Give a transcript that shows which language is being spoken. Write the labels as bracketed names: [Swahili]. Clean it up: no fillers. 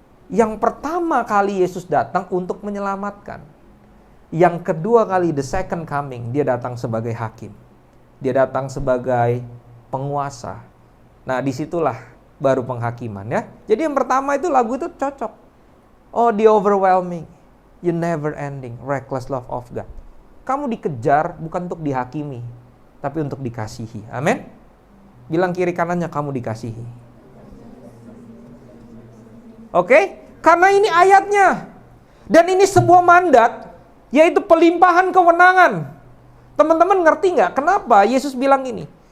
[Indonesian] Yang pertama kali Yesus datang untuk menyelamatkan. Yang kedua kali, [English] the second coming, [Indonesian] dia datang sebagai hakim. Dia datang sebagai penguasa. Nah, disitulah baru penghakiman ya. Jadi yang pertama itu lagu itu cocok. [English] Oh, the overwhelming, you never ending, reckless love of God. [Indonesian] Kamu dikejar bukan untuk dihakimi, tapi untuk dikasihi. Amin. Bilang kiri kanannya, kamu dikasihi. Oke? Karena ini ayatnya. Dan ini sebuah mandat, yaitu pelimpahan kewenangan. Teman-teman ngerti nggak kenapa Yesus bilang ini?